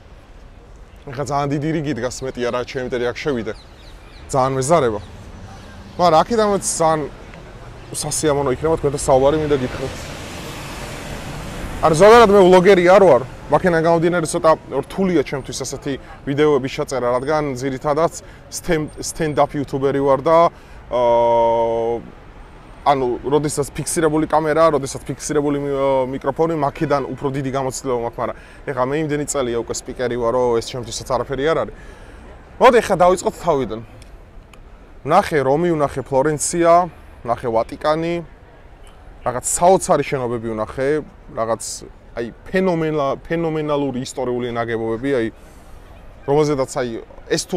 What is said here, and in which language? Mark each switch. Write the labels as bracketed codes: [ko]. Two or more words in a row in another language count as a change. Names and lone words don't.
[ka] ეხლა ძალიან დიდი რიგი დგას, მეტი არა, ჩემი ტერი აქ შევიდე. ძალიან მეზარება. მაგრამ აქედანაც ძალიან სასიამოვნო იქნება თქვენთან საუბარი მინდა გითხრათ. არ ზოგადად მე ვლოგერი არ ვარ, მაქედან გამომდინარე ცოტა რთულია ჩემთვის ასეთი ვიდეოების ჩაწერა, რადგან ძირითადად [en] stand-up YouTuber- [ka] ი ვარ და ანუ როდესაც ფიქსირებული კამერა, როდესაც ფიქსირებული მიკროფონი, მაქედან უფრო დიდი გამოცდილება მაქვს, მაგრამ ეხლა მე იმდენი წელია უკვე სპიკერი ვარ, რომ ეს ჩემთვისაც არაფერი არ არის. მოდი ეხლა დავიწყოთ თავიდან. ვნახე რომი, ვნახე ფლორენცია, ვნახე ვატიკანი, რაღაც საოცარი შენობები ვნახე, რაღაც აი ფენომენალური ისტორიული ნაგებობები, აი რომელზედაც აი ეს თუ